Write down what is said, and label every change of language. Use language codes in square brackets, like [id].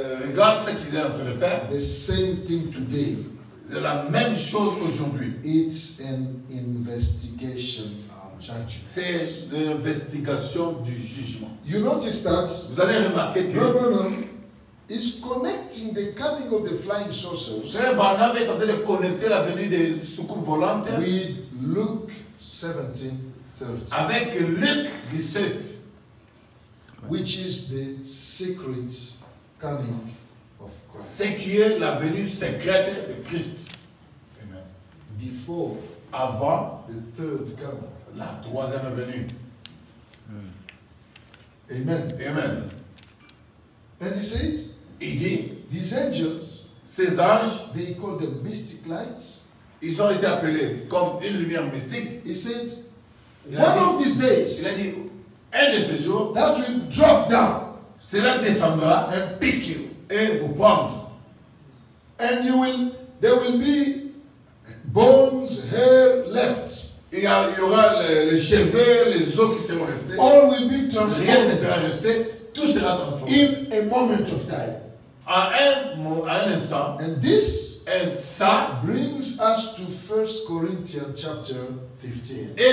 [fr] regarde ce qu'il est en train de faire. [en] The same thing today. [fr] La même chose aujourd'hui. [en] It's an investigation judgment. [fr] C'est l'investigation du jugement. [en] You notice that [fr] Vous allez remarquer que [en] Branham is connecting the coming of the flying saucers [fr] Frère Branham est en train de connecter la venue des soucoupes volantes [en] with Luke 17:30, [fr] avec Luc 17, [en] which is the secret coming of Christ. [fr] ce qui est la venue secrète de Christ. [en] Amen. Before [fr] Avant [en] the third coming. [fr] la troisième venue. [en] Amen. [fr] Amen. [en] And he said, [fr] Il dit, [en] these angels, [fr] ces anges, [en] they call them mystic lights. [fr] ils ont été appelés comme une lumière mystique. [en] He said, [fr] Il a [en] one [fr] dit- [en] of these [fr] Il a [en] days, [fr] dit, un de ces jours, [en] that will drop down [fr] cela descendra [en] and pick you. [fr] et vous prendre. [en] And there will be bones, hair left. [fr] Il y aura les cheveux, les os qui seront restés. [en] All will be [fr] Rien ne sera [en] transformed [fr] resté, tout sera transformé. [en] in a moment of time. [fr] À un instant, [en] And this [fr] et ça, [en] brings us to 1 Corinthians chapter 15.